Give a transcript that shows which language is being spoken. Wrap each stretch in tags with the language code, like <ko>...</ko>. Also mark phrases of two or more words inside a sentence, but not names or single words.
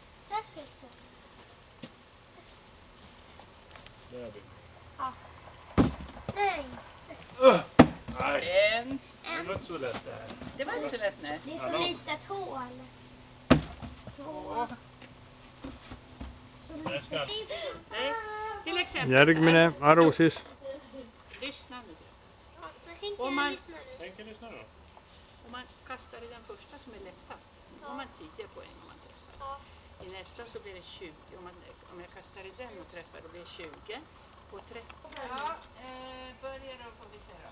<sv>Nej. En. Det var inte så lätt det här. Det var inte så lätt, nej. Det är så litet hål. 2. Så litet. Nej, till exempel.</sv> <et>Järgmine aru siis.</et> <sv>Lyssna nu. Henke, Om man, lyssna nu. Henke, lyssna då. om man kastar i den första som är lättast, då får man 10 poäng om man träffar. I nästa så blir det 20. Om jag kastar i den och träffar då blir det 20. Och 30. Ja, börja då får vi se då.</sv>